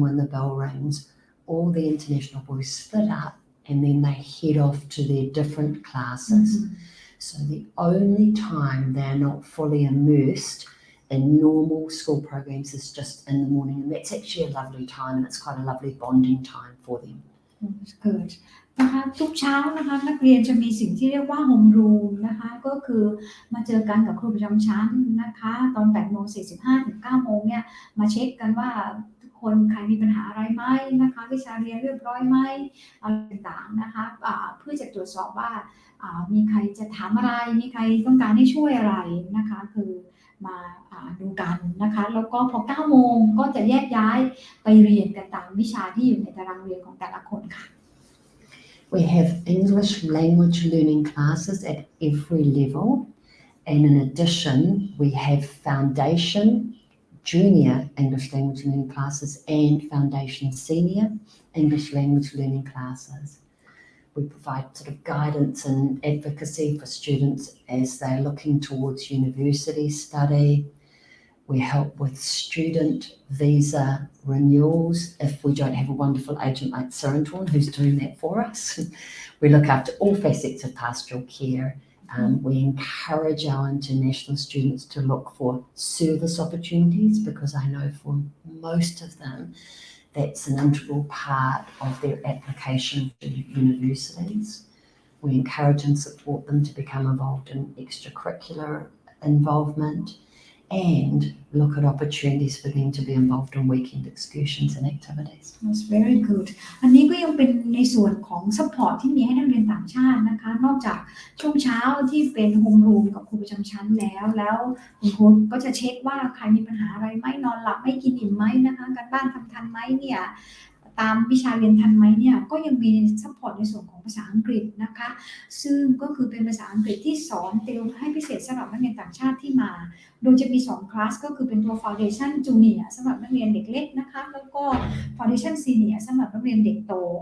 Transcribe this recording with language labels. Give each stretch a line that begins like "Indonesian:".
English: when the bell rings, all the international boys split up and then they head off to their different classes. So the only time they're not fully immersed in normal school programs is just in the morning, and that's actually a lovely time, and it's quite a lovely bonding time for them. Good
Thai: นะคะทุกเช้านะคะนักเรียนจะมีสิ่งที่เรียกว่าโฮมรูมนะคะก็คือมาเจอกันกับครูประจำชั้นนะคะตอน8:45 ถึง 9 โมงเนี่ยมาเช็คกันว่าทุกคนใครมีปัญหาอะไรไหมนะคะวิชาเรียนเรียบร้อยไหมอะไรต่างๆนะคะเพื่อจะตรวจสอบว่า มีใครจะถามอะไรมีใครต้องการให้ช่วยอะไรนะคะคือมาดูกันนะคะแล้วก็พอ 9 โมงก็จะแยกย้ายไปเรียนกันตามวิชาที่อยู่ในตารางเรียนของแต่ละคนค่ะ
English: We have English language learning classes at every level, and in addition, we have foundation, junior English language learning classes and foundation senior English language learning classes. We provide sort of guidance and advocacy for students as they're looking towards university study. We help with student visa renewals if we don't have a wonderful agent like Sarantorn who's doing that for us. We look after all facets of pastoral care. We encourage our international students to look for service opportunities because I know for most of them that's an integral part of their application to universities. We encourage and support them to become involved in extracurricular involvement and look at opportunities for them to be involved in weekend excursions and activities. That's very good.
Thai: อันนี้ก็ยังเป็นในส่วนของ support ที่มีให้นักเรียนต่างชาตินะคะนอกจากช่วงเช้าที่เป็นโฮมรูมกับครูประจำชั้นแล้วคุณครูก็จะเช็คว่าใครมีปัญหาอะไรไหมนอนหลับไม่กินอิ่มไหมนะคะการบ้านทำทันไหมเนี่ย ตามวิชาเรียนทันไหมเนี่ยก็ยังมี support ในส่วนของภาษาอังกฤษนะคะซึ่งก็คือเป็นภาษาอังกฤษที่สอนติวให้พิเศษสำหรับนักเรียนต่างชาติที่มาโดยจะมี2คลาสก็คือเป็นตัว Foundation Junior สำหรับนักเรียนเด็กเล็กนะคะแล้วก็ Foundation Senior สำหรับนักเรียนเด็กโต